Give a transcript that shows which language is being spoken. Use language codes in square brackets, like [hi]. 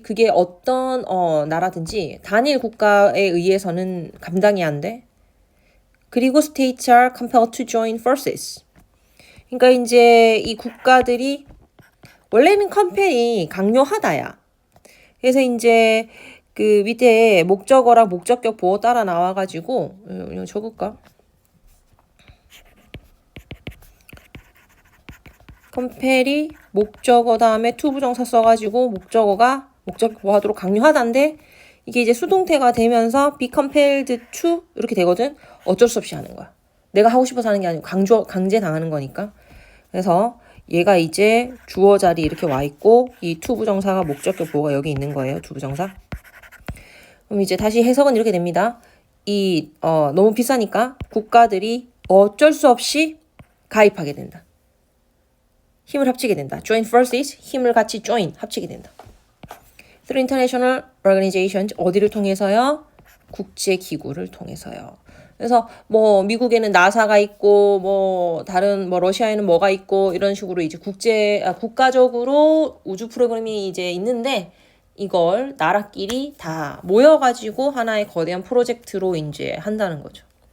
[ko] 그게 어떤 나라든지 단일 국가에 의해서는 감당이 안 돼. [en] 그리고 states are compelled to join forces. [ko] 그러니까 이제 이 국가들이 원래는 컴펠이 강요하다야. 그래서 이제 그 밑에 목적어랑 목적격 보호 따라 나와가지고 이거 적을까? 컴펠이 목적어 다음에 to 부정사 써가지고 목적어가 목적격 보호하도록 강요하다인데 이게 이제 수동태가 되면서 be compelled to 이렇게 되거든. 어쩔 수 없이 하는 거야. 내가 하고 싶어서 하는 게 아니고 강제 당하는 거니까. 그래서 얘가 이제 주어 자리 이렇게 와 있고 이 to 부정사가 목적격 보호가 여기 있는 거예요. to 부정사. 그럼 이제 다시 해석은 이렇게 됩니다. 너무 비싸니까 국가들이 어쩔 수 없이 가입하게 된다. 힘을 합치게 된다. [en] Join forces, [ko] 힘을 같이 합치게 된다. [en] Through international organizations, [ko] 어디를 통해서요? 국제기구를 통해서요. 그래서 뭐 미국에는 나사가 있고 다른 러시아에는 뭐가 있고 이런 식으로 이제 국가적으로 우주 프로그램이 이제 있는데 이걸 나라끼리 다 모여가지고 하나의 거대한 프로젝트로 이제 한다는 거죠.